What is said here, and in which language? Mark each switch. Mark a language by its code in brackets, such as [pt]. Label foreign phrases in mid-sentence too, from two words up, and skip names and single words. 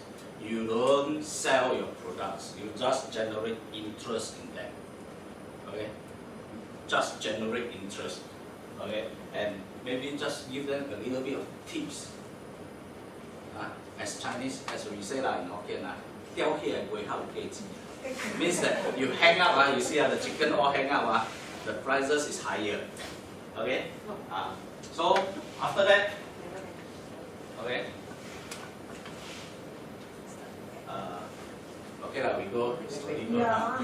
[en] You don't sell your products, you just generate interest in them. Okay? Just generate interest. Okay? And maybe just give them a little bit of tips. As Chinese, as we say in Hokkien, [nan] 雕起來背後幾錢 [en] means that you hang up, you see the chicken all hang up, the prices is higher. Okay? So after that, okay? Okay, we go slowly go down.